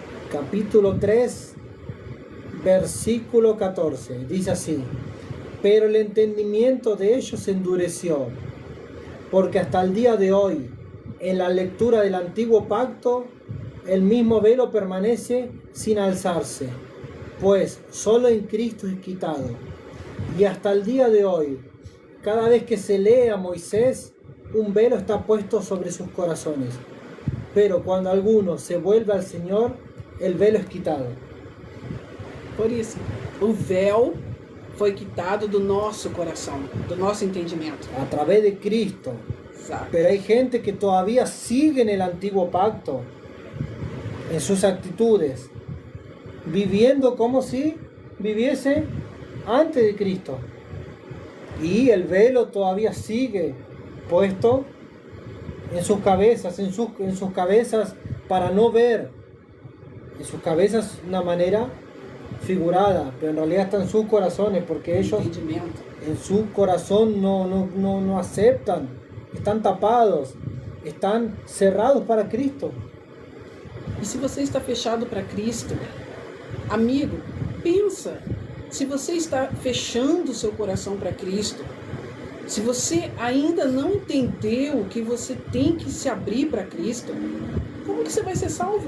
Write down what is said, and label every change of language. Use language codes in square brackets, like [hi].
[es] capítulo 3, versículo 14, dice así: pero el entendimiento de ellos se endureció, porque hasta el día de hoy, en la lectura del antiguo pacto, el mismo velo permanece sin alzarse, pues solo en Cristo es quitado. Y hasta el día de hoy, cada vez que se lee a Moisés, un velo está puesto sobre sus corazones. Pero cuando alguno se vuelve al Señor, el velo es quitado. [pt] Por isso, o véu foi quitado do nosso coração, do nosso entendimento. [es] a través de Cristo. [pt] Exato. [es] Pero hay gente que todavía sigue en el antiguo pacto, en sus actitudes, viviendo como si viviese antes de Cristo. Y el velo todavía sigue puesto en sus cabezas, en sus cabezas para no ver. En sus cabezas una manera figurada, pero en realidad está en sus corazones, porque ellos [pt] Entendimento. [es] en su corazón no aceptan, están tapados, están cerrados para Cristo. [pt] E se você está fechado para Cristo, amigo, pensa. Se você está fechando o seu coração para Cristo, se você ainda não entendeu que você tem que se abrir para Cristo, como que você vai ser salvo?